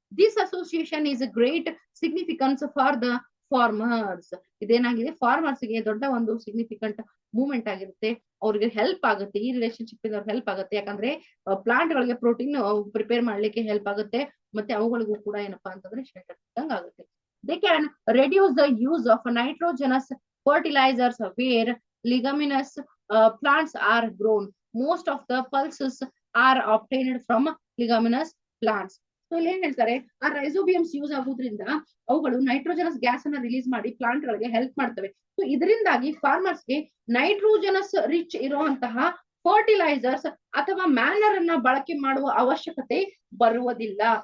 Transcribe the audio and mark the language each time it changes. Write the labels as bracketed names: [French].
[English] This association is a great significance for the farmers. [Kannada] ಇದೇನಾಗಿದೆ, farmers ಗೆ ದೊಡ್ಡ ಒಂದು significant movement ಆಗಿರುತ್ತೆ. ಅವ್ರಿಗೆ ಹೆಲ್ಪ್ ಆಗುತ್ತೆ, ಈ ರಿಲೇಶನ್ಶಿಪ್ ಇಂದ ಹೆಲ್ಪ್ ಆಗುತ್ತೆ. ಯಾಕಂದ್ರೆ ಪ್ಲಾಂಟ್ ಗಳಿಗೆ ಪ್ರೋಟೀನ್ ಪ್ರಿಪೇರ್ ಮಾಡ್ಲಿಕ್ಕೆ ಹೆಲ್ಪ್ ಆಗುತ್ತೆ ಮತ್ತೆ ಅವುಗಳಿಗೂ ಕೂಡ ಏನಪ್ಪಾ ಅಂತಂದ್ರೆ ಶೆಲ್ಟರ್ ಸಿಕ್ಕಂಗ್ ಆಗುತ್ತೆ. [English] They can reduce the use of nitrogenous fertilizers where leguminous plants are grown. Most of the pulses are obtained from leguminous plants. [Kannada] So ಇಲ್ಲಿ ಏನ್ ಹೇಳ್ತಾರೆ, ಆ ರೈಸೋಬಿಯಮ್ಸ್ ಯೂಸ್ ಆಗೋದ್ರಿಂದ ಅವುಗಳು ನೈಟ್ರೋಜನಸ್ ಗ್ಯಾಸ್ ಅನ್ನ ರಿಲೀಸ್ ಮಾಡಿ ಪ್ಲಾಂಟ್ ಗಳಿಗೆ ಹೆಲ್ಪ್ ಮಾಡ್ತವೆ. ಸೊ ಇದರಿಂದಾಗಿ ಫಾರ್ಮರ್ಸ್ಗೆ ನೈಟ್ರೋಜನಸ್ ರಿಚ್ ಇರುವಂತಹ ಫರ್ಟಿಲೈಸರ್ಸ್ ಅಥವಾ ಮ್ಯಾನರ್ ಅನ್ನ ಬಳಕೆ ಮಾಡುವ ಅವಶ್ಯಕತೆ ಬರುವುದಿಲ್ಲ.